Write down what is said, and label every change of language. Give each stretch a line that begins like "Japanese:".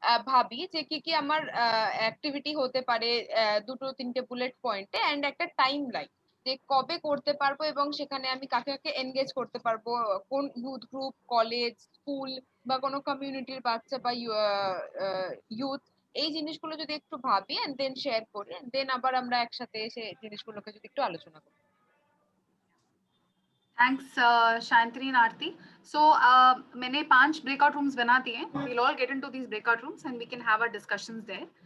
Bangla: ভাবি যে কি কি আমার অ্যাক্টিভিটি হতে পারে 2-3টে বুলেট পয়েন্টে, এন্ড একটা টাইম লাইন যে কবে করতে পারবো এবং সেখানে আমি কাকে কাকে এনগেজ করতে পারবো, কোন ইউথ গ্রুপ, কলেজ, স্কুল বা কোনো কমিউনিটির বাচ্চা বা ইউথ, এই জিনিসগুলো যদি একটু ভাবি এন্ড দেন শেয়ার করি, দেন আবার আমরা একসাথে এসে জিনিসগুলোকে যদি একটু আলোচনা করি।
English: Thanks, Shantini and Aarti.
Hindi: So, मैंने 5 breakout rooms बना दिए.
English: We'll all get into these breakout rooms and we can have our discussions there.